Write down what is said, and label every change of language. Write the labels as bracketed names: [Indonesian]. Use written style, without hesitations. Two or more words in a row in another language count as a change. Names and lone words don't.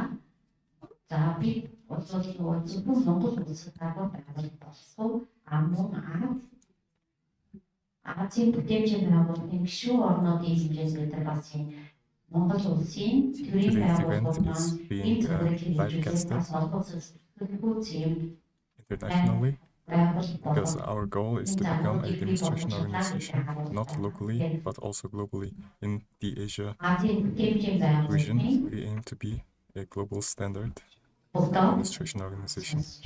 [Mongolian] За би бол нөгөө зөвхөн Монгол улсад дагуу байгуулалт болсон. Мөн Азийн бүтэмжийн байгууллагын гишүүн орнуудын хэмжээнд бид бас энэ Монгол улсын төрийн байгууллагууд энэ [English] internationally, because our goal is to become a demonstration organization, not locally, but also globally. In the Asia region, we aim to be a global standard demonstration organization.